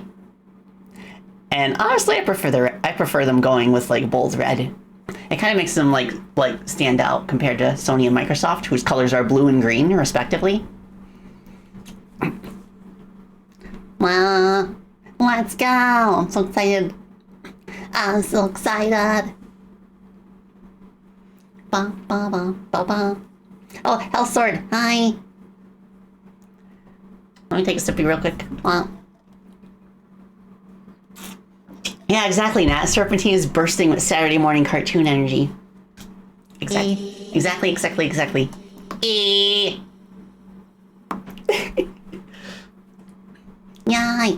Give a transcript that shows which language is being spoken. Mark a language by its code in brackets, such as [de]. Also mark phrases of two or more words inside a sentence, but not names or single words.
[en] And honestly, I prefer them going with like bold red. It kind of makes them like stand out compared to Sony and Microsoft, whose colors are blue and green respectively. Well, let's go. I'm so excited. I'm so excited. Ba ba ba ba ba. Oh, Hellsword, hi. Let me take a sippy real quick. Well, yeah, exactly, Nat. Serpentine is bursting with Saturday morning cartoon energy. Exactly. Yay.